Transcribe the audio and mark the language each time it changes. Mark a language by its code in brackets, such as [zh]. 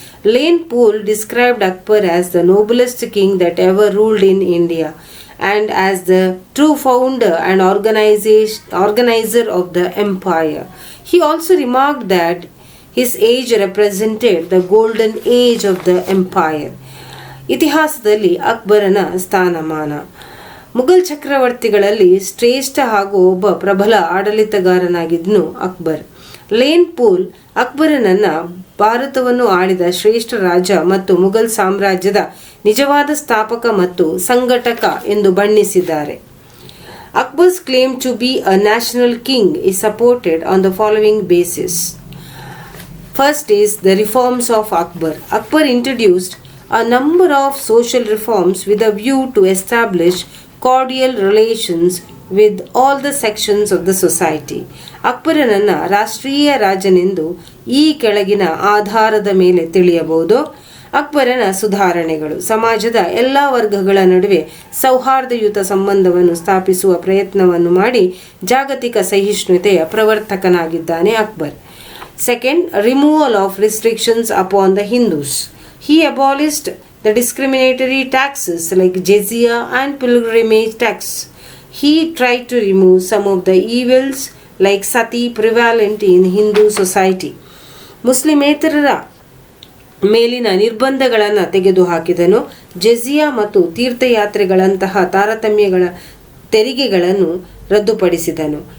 [en] Lane Poole described Akbar as the noblest king that ever ruled in India and as the true founder and organizer of the empire. He also remarked that his age represented the golden age of the empire. [kn] ಇತಿಹಾಸದಲ್ಲಿ ಅಕ್ಬರನ ಸ್ಥಾನಮಾನ. ಮುಘಲ್ ಚಕ್ರವರ್ತಿಗಳಲ್ಲಿ ಶ್ರೇಷ್ಠ ಹಾಗೂ ಒಬ್ಬ ಪ್ರಬಲ ಆಡಳಿತಗಾರನಾಗಿದ್ನು Akbar. Lane pool ಅಕ್ಬರನನ್ನ ಭಾರತವನ್ನು ಆಳಿದ ಶ್ರೇಷ್ಠ ರಾಜ ಮತ್ತು ಮುಘಲ್ ಸಾಮ್ರಾಜ್ಯದ ನಿಜವಾದ ಸ್ಥಾಪಕ ಮತ್ತು ಸಂಘಟಕ ಎಂದು ಬಣ್ಣಿಸಿದ್ದಾರೆ. [en] Akbar's claim to be a national king is supported on the following basis. First is the reforms of Akbar. Akbar introduced a number of social reforms with a view to establish cordial relations with all the sections of the society. [kn] ಅಕ್ಬರನನ್ನ ರಾಷ್ಟ್ರೀಯ ರಾಜನೆಂದು ಈ ಕೆಳಗಿನ ಆಧಾರದ ಮೇಲೆ ತಿಳಿಯಬಹುದು. ಅಕ್ಬರನ ಸುಧಾರಣೆಗಳು: ಸಮಾಜದ ಎಲ್ಲ ವರ್ಗಗಳ ನಡುವೆ ಸೌಹಾರ್ದಯುತ ಸಂಬಂಧವನ್ನು ಸ್ಥಾಪಿಸುವ ಪ್ರಯತ್ನವನ್ನು ಮಾಡಿ ಜಾಗತಿಕ ಸಹಿಷ್ಣುತೆಯ ಪ್ರವರ್ತಕನಾಗಿದ್ದಾನೆ Akbar. [en] Second, removal of restrictions upon the Hindus. He abolished the discriminatory taxes like jizya and pilgrimage tax. He tried to remove some of the evils like sati prevalent in Hindu society. [kn] ಮುಸ್ಲಿಮೇತರರ ಮೇಲಿನ ನಿರ್ಬಂಧಗಳನ್ನು ತೆಗೆದುಹಾಕಿದನು. ಜೆಜಿಯಾ ಮತ್ತು ತೀರ್ಥಯಾತ್ರೆಗಳಂತಹ ತಾರತಮ್ಯಗಳ ತೆರಿಗೆಗಳನ್ನು ರದ್ದುಪಡಿಸಿದನು.